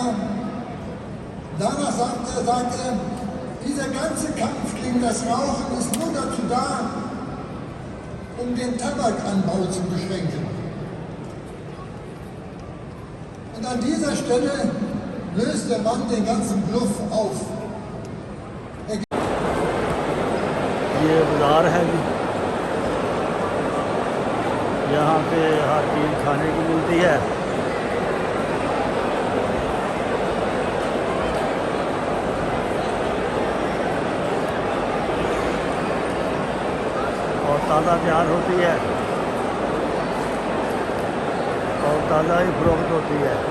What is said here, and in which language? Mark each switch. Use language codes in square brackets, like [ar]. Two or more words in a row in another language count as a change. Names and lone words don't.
[de] Danach sagt er, dieser ganze Kampf gegen das Rauchen ist nur dazu da, um den Tabakanbau zu beschränken. Und an dieser Stelle löst der Mann den ganzen Bluff auf. [ur] یہ بازار ہے جی، یہاں پہ ہر چیز کھانے کی ملتی ہے. اور تازہ تیار ہوتی ہے اور تازہ ہی فروخت ہوتی ہے.